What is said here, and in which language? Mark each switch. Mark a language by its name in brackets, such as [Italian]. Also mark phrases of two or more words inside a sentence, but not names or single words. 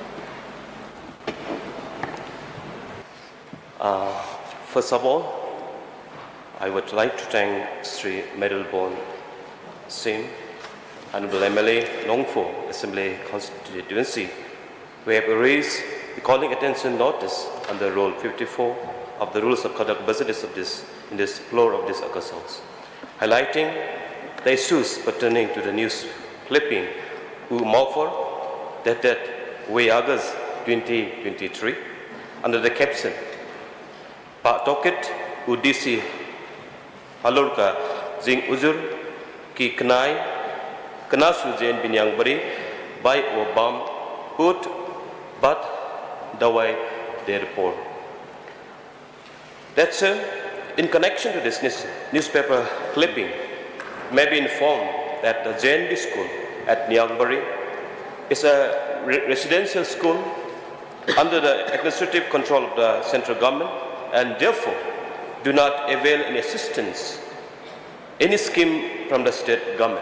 [English] First of all, I would like to thank Sri Medalborn Shim, Honorable MLA Nongpoh Assembly Constituency, who have raised the calling attention notice under Rule 54 of the Rules of Conduct Business of this in this floor of this August House, highlighting the issues pertaining to the news clipping dated August 2023 under the caption Pak Toket Udisi Halurka Jing Uzur Ki Knai Knasu Jen bin Ñiangbari by Obam Ut But Dawai they report. That's in connection to this newspaper clipping, may be informed that the JNB school at Ñiangbari is a residential school under the administrative control of the central government, and therefore do not avail any assistance, any scheme from the state government.